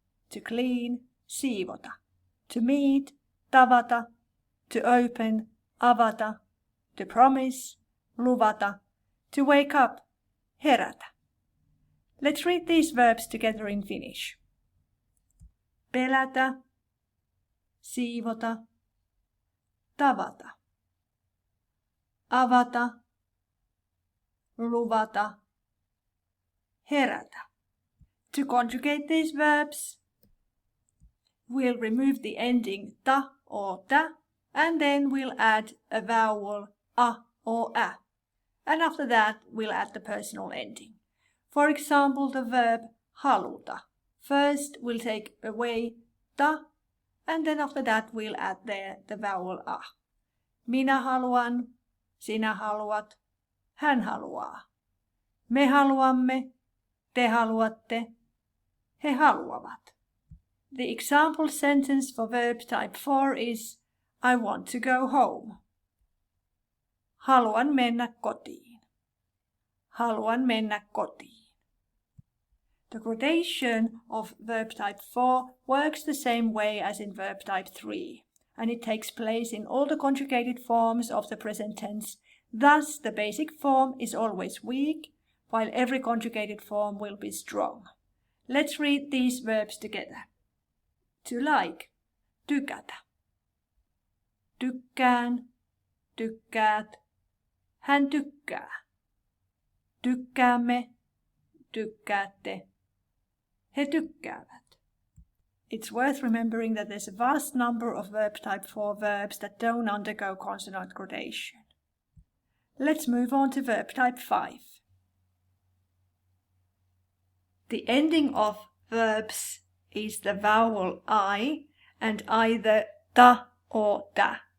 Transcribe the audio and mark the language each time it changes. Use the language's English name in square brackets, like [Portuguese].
[English] To clean, siivota. To meet, tavata. To open, avata. To promise, luvata. To wake up, herätä. Let's read these verbs together in Finnish. [Finnish] Pelätä, siivota, tavata, avata, luvata, herätä. [English] To conjugate these verbs, we'll remove the ending ta or tä, and then we'll add a vowel a or ä. And after that, we'll add the personal ending. For example, the verb haluta. First, we'll take away ta, and then after that, we'll add there the vowel a. [Finnish] Minä haluan, sinä haluat, hän haluaa. Me haluamme, te haluatte, he haluavat. [English] The example sentence for verb type 4 is I want to go home. [Finnish] Haluan mennä kotiin. Haluan mennä kotiin. [English] The gradation of verb type 4 works the same way as in verb type 3, and it takes place in all the conjugated forms of the present tense. Thus, the basic form is always weak, while every conjugated form will be strong. Let's read these verbs together. To like, tykätä. [Finnish] Tykkään, tykkäät, hän tykkää. Tykkäämme, tykkäätte, he tykkäävät. [English] It's worth remembering that there's a vast number of verb type 4 verbs that don't undergo consonant gradation. Let's move on to verb type 5. The ending of verbs is the vowel I and either ta or tä.